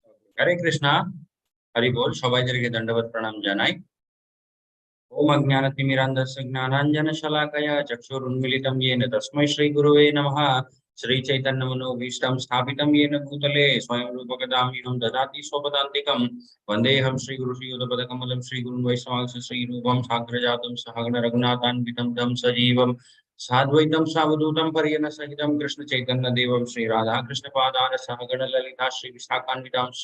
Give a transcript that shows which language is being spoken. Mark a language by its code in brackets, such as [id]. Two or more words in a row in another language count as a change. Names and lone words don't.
[bn] হরে কৃষ্ণা। হরি বোল। সবাইকে দণ্ডবত প্রণাম জানাই। [sa] ओम अज्ञानतिमिरान्धस्य ज्ञानाञ्जनशलाकया चक्षुरुन्मीलितं येन तस्मै श्रीगुरवे नमः। श्रीचैतन्यमनोभीष्टं स्थापितं येन भूतले स्वयं रूपकदाम्यहं ददाति स्वपदान्तिकं। वन्देऽहं श्रीगुरुश्रीयुतपदकमलं श्रीगुरुं वैष्णवांश श्रीरूपं साग्रजातं सहगण रघुनाथान्वितं तं सजीवं साद्वैतं सावधूतं परिजनसहितं कृष्णचैतन्यदेवं श्रीराधाकृष्णपादान सहगण ललिता श्रीविशाखान्वितांश्च।